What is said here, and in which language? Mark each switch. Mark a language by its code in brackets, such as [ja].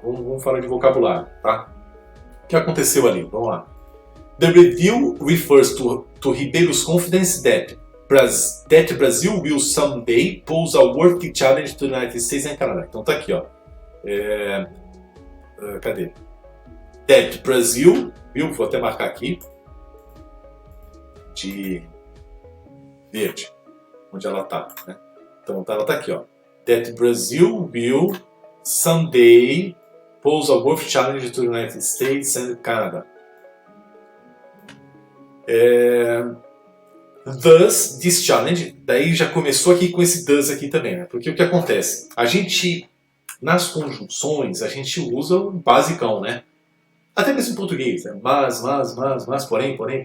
[pt] Vamos falar de vocabulário, tá? O que aconteceu ali? Vamos lá. [en] The review refers to Ribeiro's confidence that Brazil will someday pose a worthy challenge to the United States and Canada. [pt] Então tá aqui, ó. Cadê? [en] That Brazil, [pt] viu? Vou até marcar aqui de verde, onde ela tá, né? Então ela tá aqui, ó. [en] That Brazil will someday pose a worthy challenge to the United States and Canada. Thus, this challenge, [pt] daí já começou aqui com esse thus aqui também, né? Porque o que acontece? A gente, nas conjunções, a gente usa o basicão, né? Até mesmo em português, né? Mas, porém.